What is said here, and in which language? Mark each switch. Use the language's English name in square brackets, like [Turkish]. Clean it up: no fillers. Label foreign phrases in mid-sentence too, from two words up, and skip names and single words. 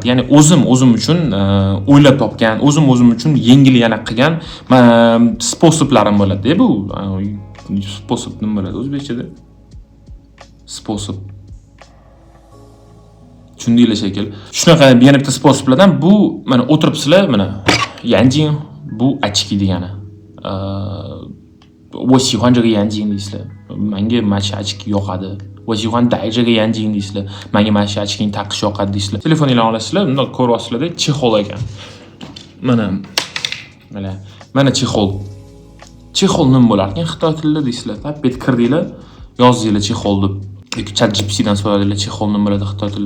[Uzbek] Ya'ni o'zim uchun o'ylab topgan, o'zim uchun yengil yana qilgan sposoblarim bo'ladi. Bu sposob nima bo'ladi o'zbekchada? Sposob. Tushundinglar shekil. Shunaqa yana bitta sposoblardan bu mana o'tiribsizlar, mana yanjing bu ochki degani. [Chinese] 我喜欢这个眼睛 deysizlar. [Uzbek] Menga mana shu ochki yoqadi. [Chinese] 我喜欢戴这个眼镜 deysizlar. [Uzbek] Menga mana shu ochkini taqish yoqadi deysizlar. Telefoningizni olasizlar, bunday ko'ryapsizlar-da, chexol ekan. Mana chexol. Chexol nima bo'lar ekan Xitoy tilida deysizlar. Tapet kirdinglar, yozdinglar chexol deb. Yoki ChatGPTdan so'radinglar chexol nima bo'ladi Xitoy tilida.